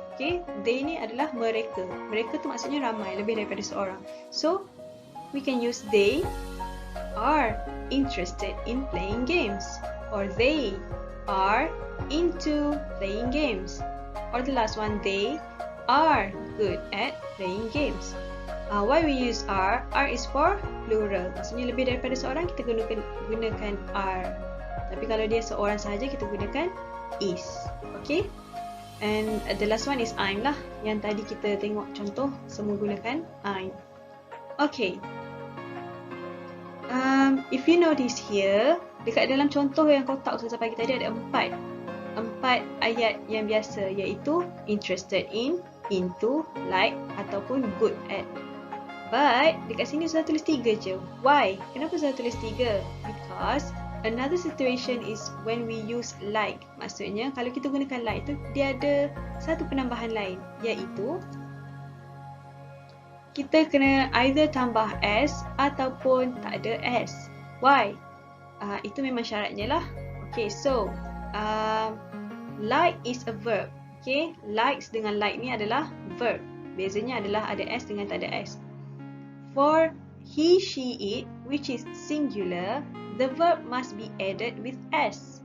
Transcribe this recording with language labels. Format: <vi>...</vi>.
<ms>Okay, they ni adalah mereka. Mereka tu maksudnya ramai, lebih daripada seorang.</ms> <en>So we can use they are interested in playing games, or they are into playing games, or the last one, they are good at playing games. Why we use are? Are is for plural.</en> <ms>Maksudnya lebih daripada seorang, kita gunakan are. Tapi kalau dia seorang sahaja, kita gunakan is. Okay.</ms> <en>And the last one is I'm lah.</en> <ms>Yang tadi kita tengok contoh, semua gunakan I'm. Okay.</ms> <en>If you notice here,</en> <ms>dekat dalam contoh yang kotak Ustazah bagi tadi ada empat ayat yang biasa, iaitu interested in, into, like ataupun good at. But dekat sini Ustazah tulis 3 je. Why? Kenapa Ustazah tulis 3?</ms> <en>Because another situation is when we use like.</en> <ms>Maksudnya kalau kita gunakan like tu, dia ada satu penambahan lain, iaitu kita kena either tambah s ataupun tak ada s. Why? Itu memang syaratnya lah.</ms> <en>Okay, so like is a verb.</en> <ms>Okay, likes dengan like ni adalah verb. Bezanya adalah ada s dengan tak ada s.</ms> <en>For he, she, it, which is singular, the verb must be added with s.</en>